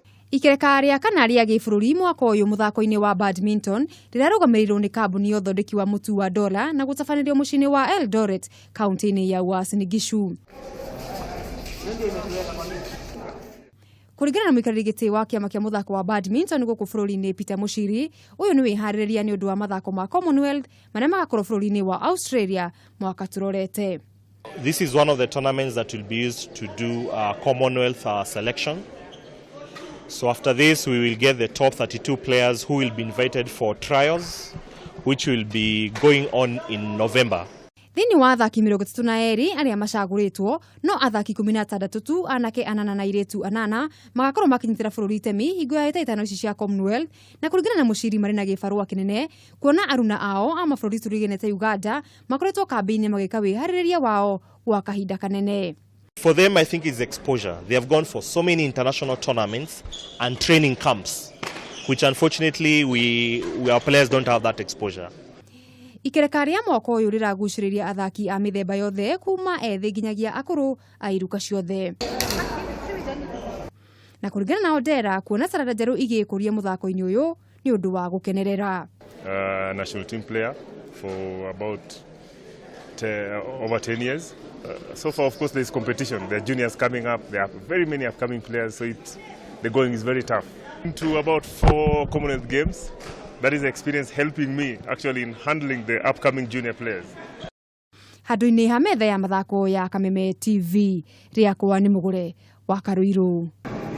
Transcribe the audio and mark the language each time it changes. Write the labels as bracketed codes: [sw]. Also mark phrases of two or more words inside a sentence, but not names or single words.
[ki] Ikereka ria kana ria gĩbũrũri mwaka ũyũ muthako-ini wa Badminton rĩrarũgamĩrĩirwo nĩ kambuni ya ũthondeki wa mũtu wa dola na gũtabanĩrio mũciĩ-inĩ wa Eldoret, kaunti-ini ya Uasin Gishu. Kũringana na mũikarĩri gĩtĩ wa kĩama kĩa mũthako wa Badminton gũkũ bũrũri-inĩ Peter Mucii-ini, ũyũ nĩ wĩharĩrĩria nĩ ũndũ wa mathako ma Commonwealth marĩa magakorwo bũrũri-inĩ wa Australia mwaka tũrorete. [en] This is one of the tournaments that will be used to do Commonwealth selection. So after this, we will get the top 32 players who will be invited for trials, which will be going on in November. [ki] Thĩinĩ wa athaki 32 arĩa macagũrĩtwo, no athaki 16 tu, anake 8 na airĩtu 8 magakorwo makinyitĩra bũrũri itemi hingo ya ĩtano ici cia Commonwealth, na kũringana na Mucii-ini marĩ na gĩbarũa kĩnene kuona aruna ao a mabũrũri tũriganĩte Uganda makoretwo kambĩ-inĩ magĩka wĩharĩrĩria wao gwa kahinda kanene. [en] For them, I think it's exposure. They have gone for so many international tournaments and training camps, which unfortunately our players don't have that exposure. [ki] Ikereka ria mwaka ũyũ rĩragucĩrĩria athaki a mĩthemba yothe kuma ethĩ nginyagia akũrũ a iruka ciothe. Na kũringana na Odera, kuona sarada njerũ igĩkũria mũthako-ini ũyũ nĩ ũndũ wa gũkenerera. [en] National team player for about over 10 years. So far, of course, there is competition. There are juniors coming up. There are very many upcoming players, so the going is very tough. To about 4 Commonwealth games, that is experience helping me actually in handling the upcoming junior players. [ki] Handũ-inĩ ha metha ya mathako ya Kameme TV, rĩakwa nĩ Mũgũre wa Karuiru.